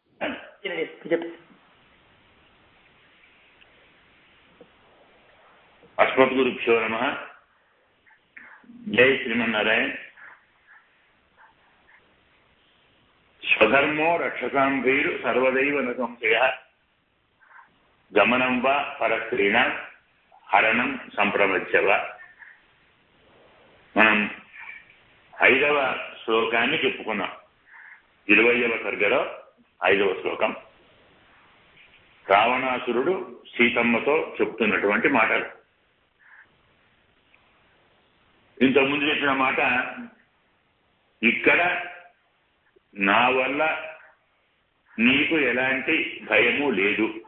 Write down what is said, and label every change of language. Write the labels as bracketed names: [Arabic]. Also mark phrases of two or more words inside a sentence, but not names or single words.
[Sanskrit] अस्मत् गुरुभ्यो नमः। जय श्रीमन्नारायण। स्वधर्मो रक्षसां वीरु सर्वदैव न संशयः गमनं वा परस्त्रीणां हरणं संप्रमज्य वा। [Telugu] మనం 5వ శ్లోకాన్ని చెప్పుకున్నాం. 20వ సర్గలో 5వ శ్లోకం రావణాసురుడు సీతమ్మతో చెప్తున్నటువంటి మాటలు. ఇంతకుముందు చెప్పిన మాట, ఇక్కడ నా వల్ల నీకు ఎలాంటి భయము లేదు.